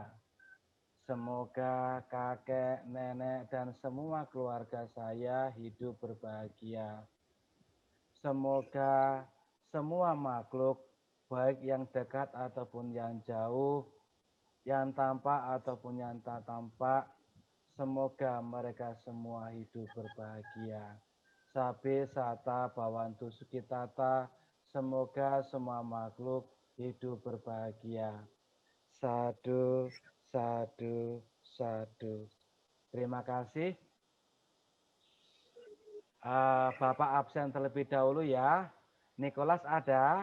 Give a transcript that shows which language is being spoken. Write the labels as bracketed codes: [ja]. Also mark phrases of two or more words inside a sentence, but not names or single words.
[id] Semoga kakek, nenek, dan semua keluarga saya hidup berbahagia. Semoga semua makhluk, baik yang dekat ataupun yang jauh, yang tampak ataupun yang tak tampak, semoga mereka semua hidup berbahagia. [pi] Sabe sata bawantu sukitata, [id] semoga semua makhluk hidup berbahagia. [pi] Sadu, sadu, sadu. [id] Terima kasih. Bapak absen terlebih dahulu ya. Nicholas ada?